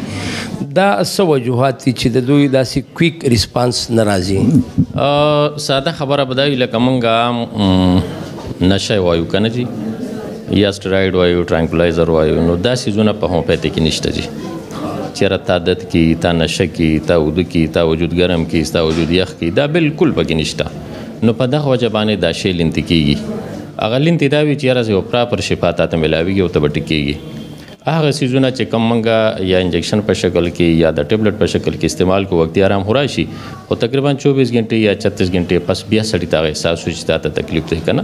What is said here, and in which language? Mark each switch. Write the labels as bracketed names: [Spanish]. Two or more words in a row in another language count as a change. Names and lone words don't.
[Pashto] دا څه وجوهات دي چې د دوی داسې [English] quick response [Pashto] نه راځي؟ ساده خبره به دا وي لکه مونږ نشه وایو که نه جي، یا سټرایډ وایو، ټرانکولایزر وایو، نو دا څیزونه په هومیوپیتیک کې نشته جي. چېرې تا عادت کی، تا نشه کی، تا اوده کی، تا وجود ګرم کی، تا وجود یخ کی، دا بالکل پکې نشته. نو په دغه وجه باندې دا شی لینتې کېږي. هغه لینتې دا وي چې یاره یو پراپر شفا تا ته میلاویږي او ته به ټیکېږي. هغه څیزونه چې کم منګه یا انجیکشن په شکل کې یا د ټیبلټ په شکل کې استعمال کو وخت آرام هو راشي او تقریبا 24 غنټې یا 36 غنټې پس بیا سړی ته احساس وشي ته تکلیف دی کنه.